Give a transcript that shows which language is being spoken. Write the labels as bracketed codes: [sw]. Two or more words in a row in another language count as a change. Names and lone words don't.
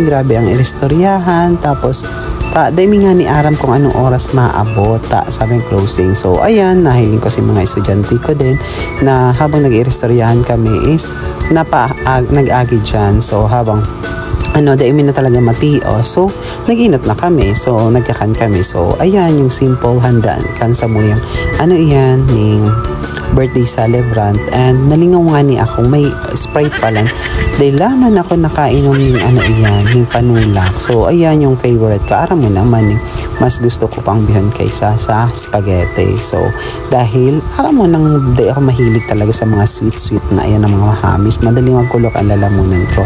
[bik] Grabe ang iristoryahan. Tapos, dahil nga ni aram kung anong oras maabot sabing closing. So, ayan, nahiling ko si mga estudyante ko din na habang nag-iristoryahan kami is nag-agi dyan. So, habang dahil na talaga matio. So, nag-inot na kami. So, nagkakan kami. So, ayan, yung simple handaan kan sa muyang ning [en] birthday celebrant. [bik] And nalingaw nga ni ako may Sprite pa lang dahil laman ako nakainom ng yung panulak. So ayan yung favorite ko. Aram mo naman mas gusto ko pang bihon kaysa sa spaghetti. So dahil aram mo nang di ako mahilig talaga sa mga sweet na ayan ang mga hamis, madaling magkulok ang lalamunan ko.